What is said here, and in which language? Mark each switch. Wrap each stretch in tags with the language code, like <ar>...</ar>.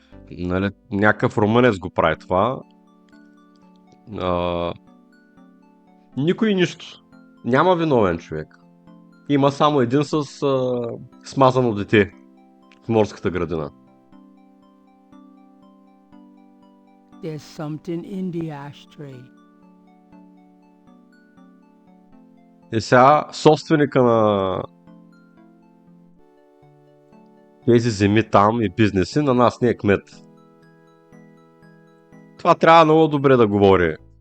<bg>Нали, някакъв румънец го прави това. Никой нищо. Няма виновен човек. Има само един с смазано дете в морската градина.</bg> <en>There's something in the ashtray.</en> <bg>И сега собственика на тези земи там и бизнеси на нас не е кмет. Това трябва много добре да говори.</bg>